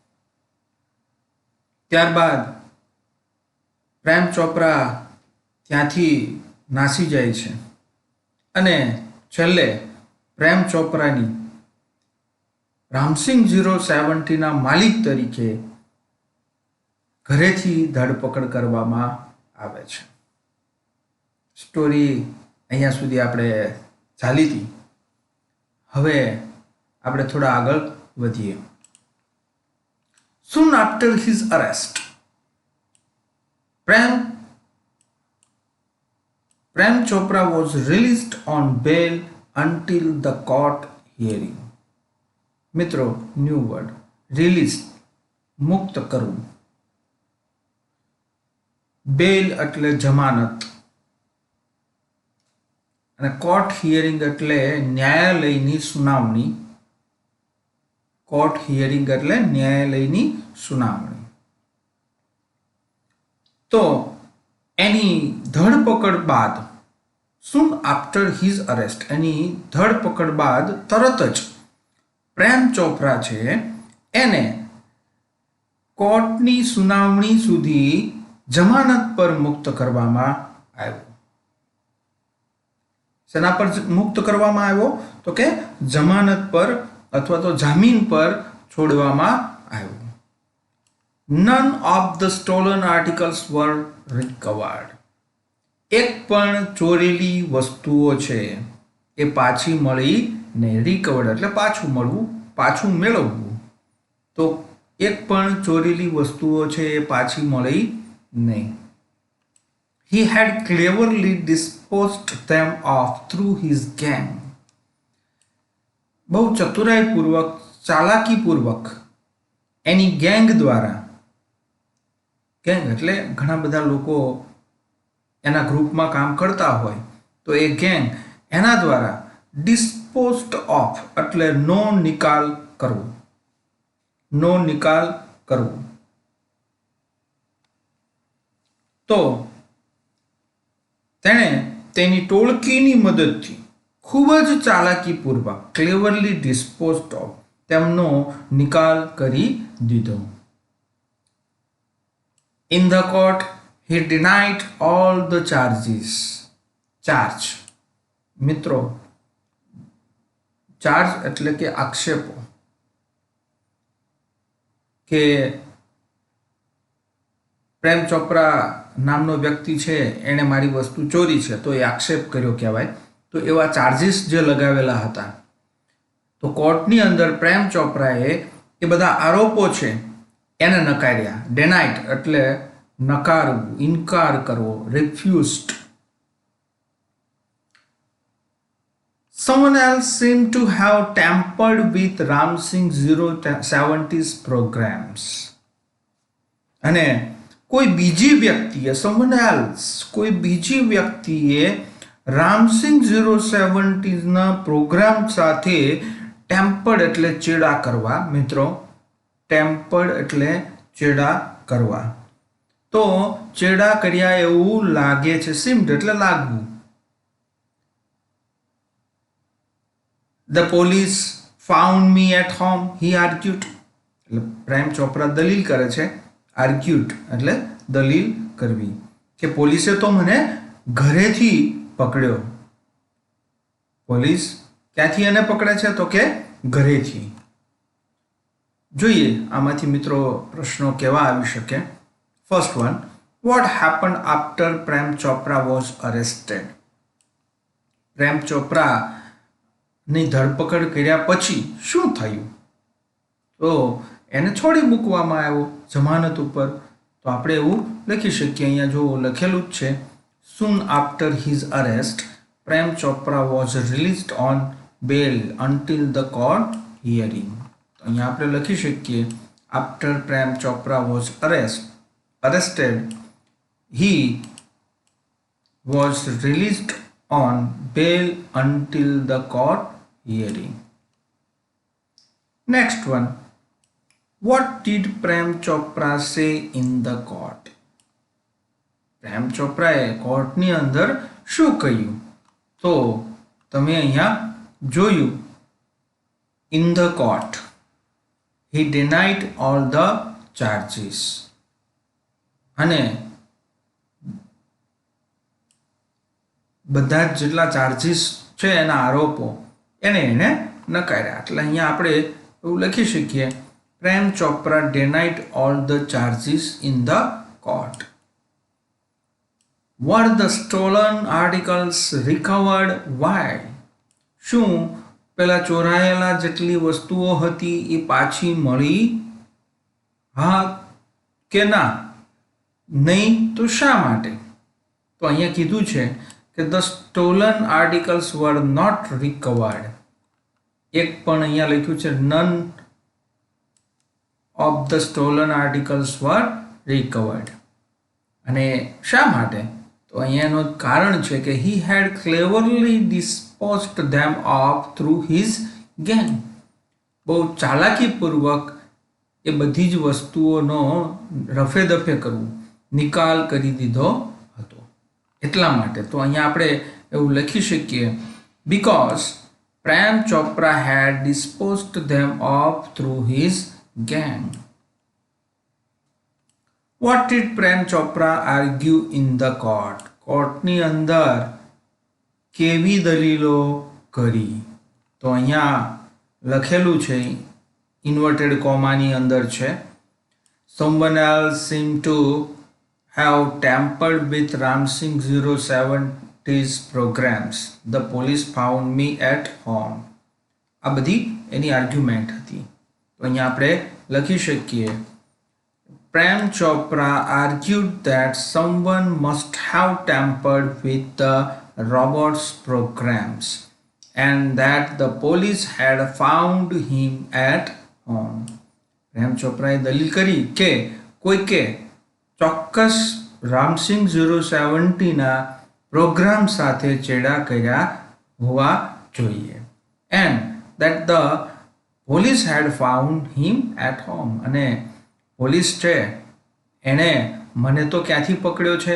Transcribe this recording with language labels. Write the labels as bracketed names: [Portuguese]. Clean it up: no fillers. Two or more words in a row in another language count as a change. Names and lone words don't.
[Gujarati] ત્યારબાદ પ્રેમ ચોપરા ત્યાંથી નાસી જાય છે અને છેલ્લે પ્રેમ ચોપરાની રામસિંહ 070ના માલિક તરીકે ઘરેથી ધરપકડ કરવામાં આવે છે. સ્ટોરી અહીંયા સુધી આપણે ચાલી હતી. હવે આપણે થોડા આગળ વધીએ. [English] Soon after his arrest, Prem Chopra was released on bail until the court hearing. [Gujarati] મિત્રો, [English] new word [Gujarati] રિલીઝ, મુક્ત કરવું. બેલ એટલે જમાનત અને [English] court hearing [Gujarati] એટલે ન્યાયાલયની સુનાવણી. [English] court hearing [Gujarati] એટલે ન્યાયાલયની સુનાવણી. તો એની ધરપકડ બાદ [English] soon after his arrest [Gujarati] એની ધરપકડ બાદ તરત જ પ્રેમ ચોપરા છે એને કોર્ટની સુનાવણી સુધી જમાનત પર મુક્ત કરવામાં આવ્યો. શેના પર મુક્ત કરવામાં આવ્યો? તો કે જમાનત પર અથવા તો જામીન પર છોડવામાં આવ્યો. [English] None of the stolen articles were recovered. [Gujarati] એક પણ ચોરેલી વસ્તુઓ છે એ પાછી મળી નહીં. રિકવર્ડ એટલે પાછું મળવું, પાછું મેળવવું. તો એક પણ ચોરેલી વસ્તુઓ છે એ પાછી મળી નહીં. [English] He had cleverly disposed them of through his gang. [Gujarati] બહુ ચતુરાઈપૂર્વક, ચાલાકીપૂર્વક એની ગેંગ દ્વારા, ગેંગ એટલે ઘણા બધા લોકો એના ગ્રુપમાં કામ કરતા હોય તો એ ગેંગ એના દ્વારા [English] disposed of [Gujarati] એટલે નો નિકાલ કરવો. નો નિકાલ કરવો. તો તેણે તેની ટોળકીની મદદથી ખૂબ જ ચાલાકીપૂર્વક [English] cleverly disposed of [Gujarati] તેમનો નિકાલ કરી દીધો. [English] In the court, he denied all the charges. Charge. [Gujarati] મિત્રો, ચાર્જ એટલે કે આક્ષેપો કે પ્રેમ ચોપરા નામનો વ્યક્તિ છે એણે મારી વસ્તુ ચોરી છે તો એ આક્ષેપ કર્યો કહેવાય. તો એવા ચાર્જીસ જે લગાવેલા હતા તો કોર્ટની અંદર પ્રેમ ચોપરાએ એ બધા આરોપો છે એને નકાર્યા. ડેનાઇટ એટલે નકારવું, ઇનકાર કરવો, રિફ્યુઝડ. [English] Someone else seemed to have tampered with Ramsing 070's programs. [Gujarati] અને કોઈ બીજી વ્યક્તિએ, [English] someone else, [Gujarati] કોઈ બીજી વ્યક્તિએ રામસિંહ 070ના પ્રોગ્રામ સાથે ટેમ્પર્ડ એટલે ચેડા કરવા. મિત્રો, ટેમ્પર્ડ એટલે ચેડા કરવા. તો ચેડા કર્યા એવું લાગે છે. સિમ્ડ એટલે લાગવું. [English] The police found me at home, he argued. [Gujarati] એટલે પ્રેમ ચોપરા દલીલ કરે છે. આર્ગ્યુડ એટલે દલીલ કરવી કે પોલીસે તો મને ઘરેથી પકડ્યો. પોલીસ ક્યાંથી એને પકડે છે? તો કે ઘરેથી. જોઈએ આમાંથી મિત્રો પ્રશ્નો કેવા આવી શકે. [English] First one, what happened after Prem Chopra was arrested? [Gujarati] પ્રેમ ચોપરાની ધરપકડ કર્યા પછી શું થયું? તો એને છોડી મૂકવામાં આવ્યો જમાનત ઉપર. તો આપણે એવું લખી શકીએ, અહીંયા જો લખેલું જ છે, [English] soon after his arrest, Prem Chopra was released on bail until the court hearing. [Gujarati] તો અહીંયા આપણે લખી શકીએ, [English] after Prem Chopra was arrested, he was released on bail until the court hearing. Next one. What did Prem Chopra say in the court? [Gujarati] પ્રેમ ચોપરાએ કોર્ટની અંદર શું કહ્યું? તો તમે અહીંયા જોયું [English] in the court. He denied all the charges. [Gujarati] અને બધા જેટલા ચાર્જીસ છે એના આરોપો એને નકાર્યા. એટલે અહીંયા આપણે એવું લખી શકીએ [English] પ્રેમ ચોપરા denied all the charges in the court. Were the stolen articles recovered? Why? [Gujarati] શું પેલા ચોરાયેલા જેટલી વસ્તુઓ હતી એ પાછી મળી? હા કે ના? નહીં તો શા માટે? તો અહીંયા કીધું છે કે [English] the stolen articles were not recovered. [Gujarati] એક પણ અહીંયા લખ્યું છે [English] none of the stolen articles were recovered. [Gujarati] અને શા માટે? તો અહીંયાનું કારણ છે કે [English] he had cleverly disposed them of through his gang. [Gujarati] બહુ ચાલાકીપૂર્વક એ બધી જ વસ્તુઓનો રફે દફે કરવું, નિકાલ કરી દીધો હતો એટલા માટે. તો અહીંયા આપણે એવું લખી શકીએ [English] because Prem Chopra had disposed them of through his gang. What did Prem Chopra argue in the court? [Gujarati] કોર્ટની અંદર કેવી દલીલો કરી? તો અહીંયા લખેલું છે ઇન્વર્ટેડ કોમાની અંદર છે [English] someone else seemed to have tampered with Ramsingh 070's programs. The police found me at home. [Gujarati] આ બધી એની આર્ગ્યુમેન્ટ હતી. તો અહીંયા આપણે લખી શકીએ [English] Prem Chopra argued that someone must have tampered with the robot's programs and that the police had found him at home. [Gujarati] Prem Chopraએ દલીલ કરી કે કોઈકે ચોક્કસ રામસિંગ 070ના પ્રોગ્રામ સાથે ચેડા કર્યા હોવા જોઈએ [English] and that the police had found him at home. [Gujarati] અને પોલીસ છે એણે મને તો ક્યાંથી પકડ્યો છે?